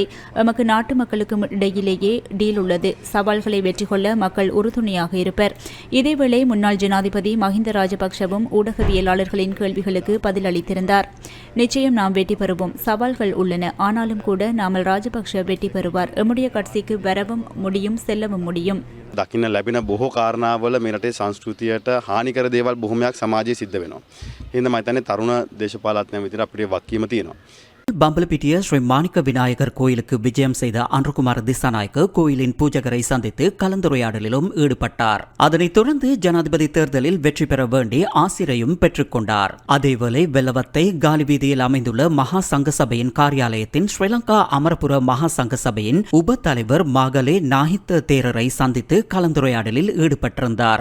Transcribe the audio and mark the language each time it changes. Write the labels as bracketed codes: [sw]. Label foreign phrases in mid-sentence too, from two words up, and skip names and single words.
[ta] எமக்கு நாட்டு மக்களுக்கும் இடையிலேயே டீல் உள்ளது. சவால்களை வெற்றி கொள்ள மக்கள் உறுதுணையாக இருப்பர். இதேவேளை முன்னாள் ஜனாதிபதி மஹிந்த ராஜபக்ஷவும் ஊடகவியலாளர்களின் கேள்விகளுக்கு பதிலளித்திருந்தார். நிச்சயம் நாம் வெற்றி பெறுவோம். சவால்கள் உள்ளன. ஆனாலும் கூட நாமல் ராஜபக்ஷ வெற்றி பெறுவார். எம்முடைய கட்சிக்கு வரவும் முடியும், செல்லவும் முடியும். [si] දකින්න ලැබෙන බොහෝ කාරණාවල මේ රටේ සංස්කෘතියට හානිකර දේවල් බොහොමයක් සමාජයේ සිද්ධ වෙනවා. එහෙනම් මම හිතන්නේ තරුණ දේශපාලඥයන් විදිහට අපිට වක්කීම තියෙනවා. [ta] பம்பலப்பிட்டிய ஸ்ரீ மாணிக்க விநாயகர் கோயிலுக்கு விஜயம் செய்த அன்ருகுமார் திசாநாயக்க கோயிலின் பூஜகரை சந்தித்து கலந்துரையாடலிலும் ஈடுபட்டார். அதனைத் தொடர்ந்து ஜனாதிபதி தேர்தலில் வெற்றி பெற வேண்டி ஆசிரையும் பெற்றுக்கொண்டார். அதேவேளை வெள்ளவத்தை காலி வீதியில் அமைந்துள்ள மகா சங்க சபையின் காரியாலயத்தின் ஸ்ரீலங்கா அமரபுர மகா சங்க சபையின் உப தலைவர் மாகலே நாஹித்த தேரரை சந்தித்து கலந்துரையாடலில் ஈடுபட்டிருந்தார்.